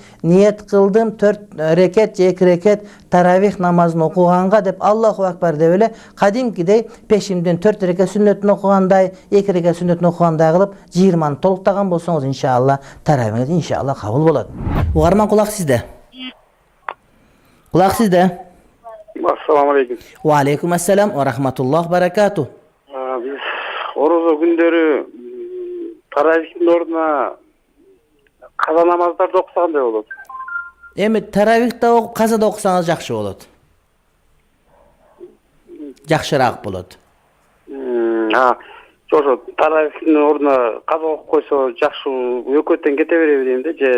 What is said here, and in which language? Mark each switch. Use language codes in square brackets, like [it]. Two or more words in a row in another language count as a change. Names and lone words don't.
[ky] Ниет кылдым 4 рекет же 2 рекет таравих намазын окуганга деп [ar] الله أكبر [ky] деп эле кадимкидей пешимден 4 рекет сүннөтүн окугандай, 2 рекет сүннөтүн окугандай кылып 20-ны толуктаган болсоңуз иншалла таравихиңиз иншалла кабыл болот. Угарман, кулак сизде. Кулак сизде. [ar] السلام عليكم. وعليكم السلام ورحمة الله بركاته. [ky] Орозо күндөрү таравихтин ордуна каза намаздарды окусагандай болот. Эми таравихта окуп, казада окусаңыз жакшы болот. Жакшыраак болот. Ошо таравихтин ордуна каза окуп койсо жакшы, өкөттөн кете береби дейм да, же